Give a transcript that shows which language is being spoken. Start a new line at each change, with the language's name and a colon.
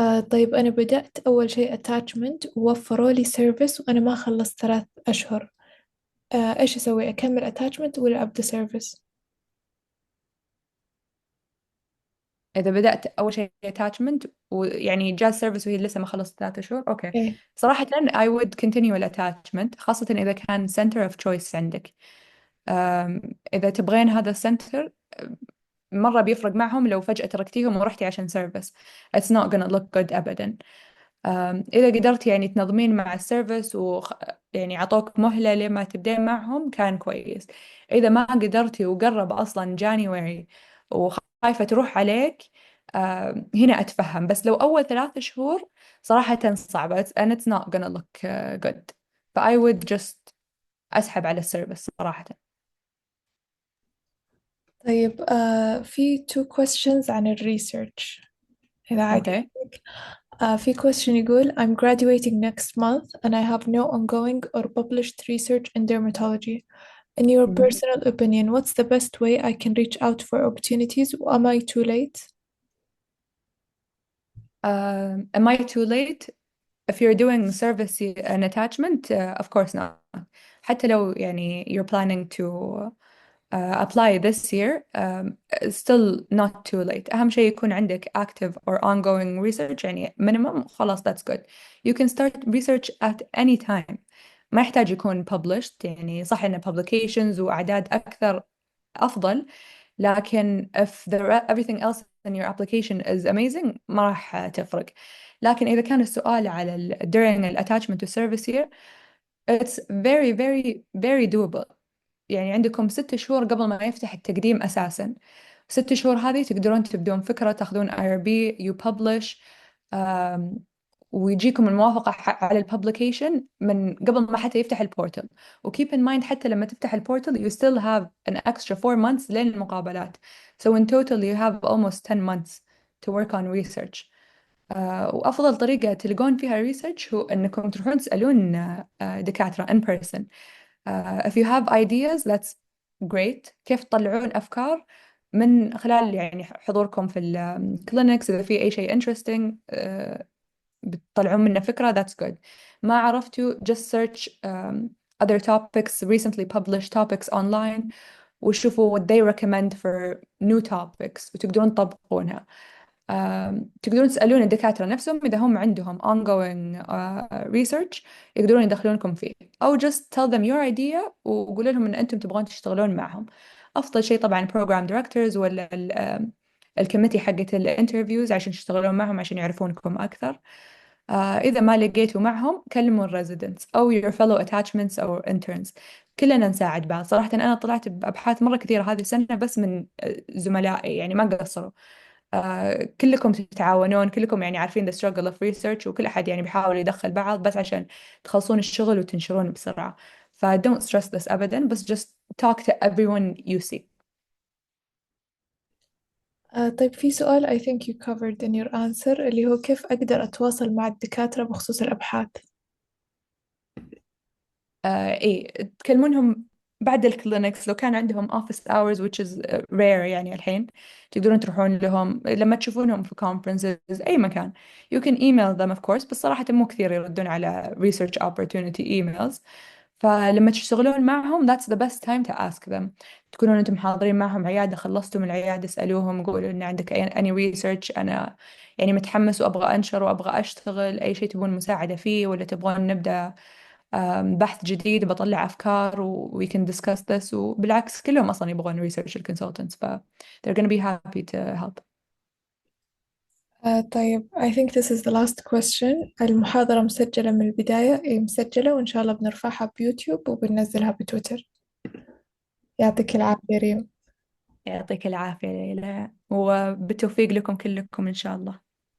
Arabic: طيب أنا بدأت أول شيء attachment ووفروا لي سيرفيس وأنا ما خلصت 3 أشهر. إيش أسوي؟ أكمل attachment ولا أبدأ سيرفيس؟ إذا بدأت أول شيء attachment ويعني جاز سيرفيس وهي لسه ما خلصت 3 شهور، أوكي. إيه. صراحة
English: I would continue
Arabic: الاتاتشمنت، خاصة إذا كان
English: center of choice
Arabic: عندك. إذا تبغين هذا السنتر، مرة بيفرق معهم لو فجأة تركتيهم ورحتي عشان سيرفيس.
English: It's not gonna look good
Arabic: أبدا. إذا قدرت يعني تنظمين مع السيرفيس يعني عطوك مهلة لما تبدين معهم كان كويس. إذا ما قدرتي وقرب أصلا جانيوري وخايفة تروح عليك، هنا أتفهم. بس لو أول 3 شهور صراحة صعبة
English: and it's not gonna look good.
Arabic: ف
English: I would just
Arabic: أسحب على السيرفيس صراحة. طيب في
English: two questions
Arabic: عن الريسيرش إذا عادي. أوكي. في question يقول
English: I'm graduating next month and I have no ongoing or published research in dermatology. In your
Arabic: مهم.
English: personal opinion, what's the best way I can reach out for opportunities? Am I too late? Am I too late? If you're doing service and attachment, of course not.
Arabic: حتى لو يعني
English: you're planning to apply this year, it's still not too late.
Arabic: أهم شيء يكون عندك
English: active or ongoing research،
Arabic: يعني minimum خلاص
English: that's good. You can start research at any time.
Arabic: ما يحتاج يكون published، يعني صح إن publications وأعداد أكثر أفضل، لكن
English: everything else in your application is amazing
Arabic: ما راح تفرق. لكن إذا كان السؤال على
English: during ال attachment to service year, it's very very very doable.
Arabic: يعني عندكم 6 شهور قبل ما يفتح التقديم أساسا. 6 شهور هذه تقدرون تبدون فكرة، تاخذون IRB
English: you publish،
Arabic: um, ويجيكم الموافقة على الببليكيشن من قبل ما حتى يفتح البورتل.
English: وkeep in mind
Arabic: حتى لما تفتح البورتل
English: you still have an extra 4 months
Arabic: لين المقابلات.
English: So in total you have almost 10 months to work on research.
Arabic: وأفضل طريقة تلقون فيها research هو أنكم تروحون تسألون دكاترة
English: in person. If you have ideas that's great.
Arabic: كيف تطلعون أفكار من خلال يعني حضوركم في الكلينكس. إذا في أي شيء interesting بتطلعون منه فكرة
English: that's good.
Arabic: ما عرفتوا
English: just search other topics, recently published topics online،
Arabic: وشوفوا
English: what they recommend for new topics
Arabic: وتقدرون تطبقونها. تقدرون تسألون الدكاترة نفسهم إذا هم عندهم ongoing research يقدرون يدخلونكم فيه، أو
English: just tell them your idea
Arabic: وقولوا لهم إن أنتم تبغون تشتغلون معهم. أفضل شيء طبعا
English: program directors
Arabic: ولا الكوميتي حقت الانترفيوز عشان تشتغلون معهم عشان يعرفونكم أكثر. إذا ما لقيتوا معهم كلموا الريزيدنتس أو
English: your fellow attachments
Arabic: أو interns. كلنا نساعد بعض صراحة. أنا طلعت بأبحاث مرة كثيرة هذه السنة بس من زملائي، يعني ما قصروا. كلكم تتعاونون، كلكم يعني عارفين
English: the struggle of research،
Arabic: وكل أحد يعني بيحاول يدخل بعض بس عشان تخلصون الشغل وتنشرون بسرعة.
English: ف don't stress this
Arabic: أبدا، بس
English: just talk to everyone you see.
Arabic: طيب في سؤال
English: I think you covered in your answer
Arabic: اللي هو كيف أقدر أتواصل مع الدكاترة بخصوص الأبحاث؟ إيه، تكلمونهم بعد الكلينكس لو كان عندهم
English: office hours which is rare
Arabic: يعني الحين. تقدرون تروحون لهم لما تشوفونهم في conferences أي مكان.
English: You can email them of course،
Arabic: بس صراحة مو كثير يردون على
English: research opportunity emails.
Arabic: فلما تشتغلون معهم
English: that's the best time to ask them.
Arabic: تكونون أنتم حاضرين معهم عيادة، خلصتوا من العيادة، اسألوهم قولوا إن عندك any research أنا يعني متحمس وأبغى أنشر وأبغى أشتغل، أي شيء تبون مساعدة فيه ولا تبغون نبدأ بحث جديد بطلع أفكار
English: we can discuss this.
Arabic: وبالعكس كلهم أصلا يبغون
English: research consultants ف they're gonna be happy to help.
Arabic: طيب
English: I think this is the last question.
Arabic: المحاضرة مسجلة من البداية، مسجلة، وإن شاء الله بنرفعها بيوتيوب وبننزلها بتويتر. يعطيك العافية ريم. يعطيك العافية ليلى، وبالتوفيق لكم كلكم إن شاء الله.